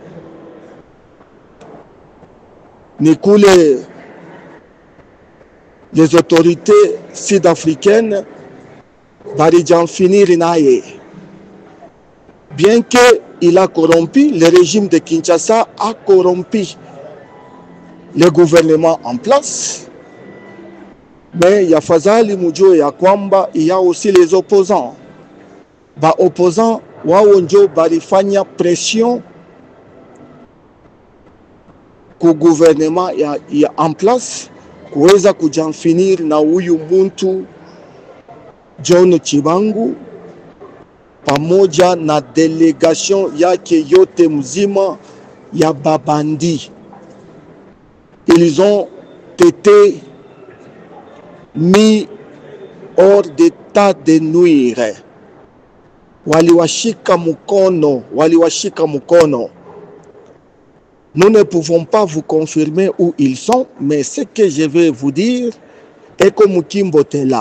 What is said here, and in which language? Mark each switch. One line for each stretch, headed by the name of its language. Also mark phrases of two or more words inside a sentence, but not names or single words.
French: Nikule, les autorités sud-africaines vont finir naye. Bien qu'il a corrompu, le régime de Kinshasa a corrompu le gouvernement en place, mais
Swahili: ya fazali mujue ya kwamba
French: il y a aussi les opposants. Ba opposants wao njo balifanya pression ku gouvernement ya en place kuweza kujamfinir na huyu muntu John Chibangu pamoja na delegation yake yote mzima ya babandi. Ils ont été mis hors d'état de nuire.
Swahili: Waliwashika mukono, waliwashika mukono.
French: Nous ne pouvons pas vous confirmer où ils sont, mais ce que je vais vous dire est que Mukimbo est là.